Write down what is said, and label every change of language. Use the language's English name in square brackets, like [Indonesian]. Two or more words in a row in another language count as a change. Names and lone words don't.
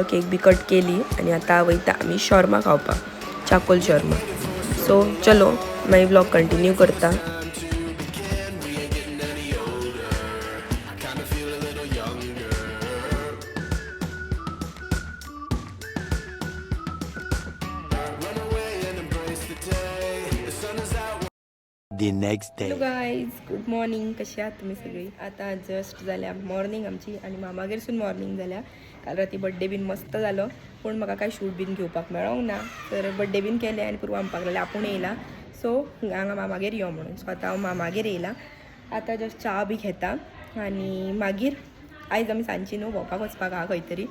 [Konkani] केक बी कट केली आनी आतां वयता आमी शॉर्मा खावपाक चाकोल शॉर्मा. सो चलो मागीर [English] vlog continue [Konkani] करता. [English] The next day. hello guys good morning. [Marathi] कशी आहात तुम्ही सगळी? [Konkani] आता जस्ट जाल्या मॉर्निंग आमची आणि मामागेरसून मॉर्निंग जाल्या. काल राती बर्थडे बीन मस्त जालो पूण म्हाका काय शूट बीन घेवपाक मेळोंक ना. तर बर्थडे बीन केले आनी पुर्वा म्हणपाक लागले आपूण येयला सो हांगा मामागेर यो म्हणून. सो आतां हांव मामागेर येयला. आतां जस्ट च्या बी घेता आनी मागीर आयज आमी सांजची न्हू भोंवपाक वचपाक आहा खंय तरी.